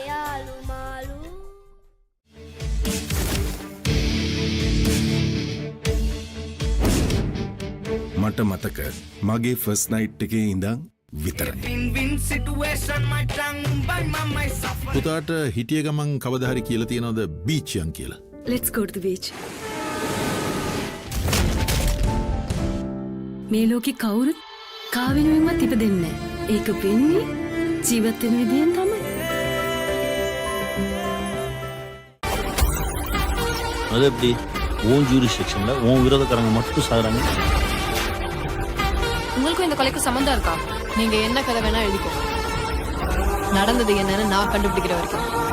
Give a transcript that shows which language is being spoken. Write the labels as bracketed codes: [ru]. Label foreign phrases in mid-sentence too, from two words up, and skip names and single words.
[si] මට මතක මගේ [en] first night [si] එකේ ඉඳන් විතරයි. පුතාට හිටිය ගමන් කවදා හරි කියලා තියනවද බීච් යන් කියලා? [en] Let's go to the beach. [si] මේ ලෝකේ කවුරුත් කාවෙනුවෙන්වත් ඉපදෙන්නේ නැහැ. ඒක වෙන්නේ ජීවත් වෙන විදියෙන් තමයි. [ta] அது எப்படி [en] own jurisdictionல [ta] ஓன் விரோதக்காரங்க மட்டும் சாகுறாங்க. உங்களுக்கும் இந்த கொலைக்கு சம்பந்தம் இருக்கா? நீங்க என்ன கதை வேணா எழுதிக்கோ. நடந்தது என்னன்னு நான் கண்டுபிடிக்கிற வரைக்கும்.